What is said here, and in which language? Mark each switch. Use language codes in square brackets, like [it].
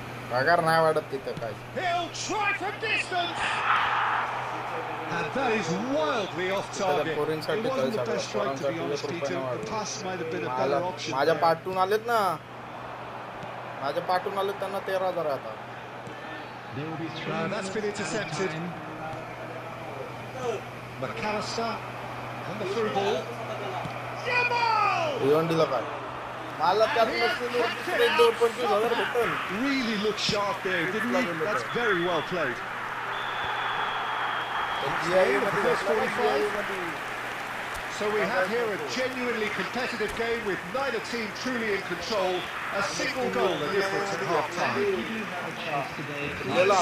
[mr] पगार नाही वाढत तिथं काय [en] He'll try from distance. And that is wildly off target. It wasn't the best strike, to be honest, Peter. The pass might have been a better option. [mr] माझ्या पाठून आलेत ना माझ्या पाठून आलेत त्यांना 13,000 आता [en] That's been intercepted. McAllister and the through ball. Jamal! [mr] भिवंडीला काय मला त्यात नसलेले दुसरे 25,000 भेटल [en] Really looked sharp there, didn't he? That's very well played. First 45. So we have here a genuinely competitive game with neither team truly in control. A single goal the difference at half-time.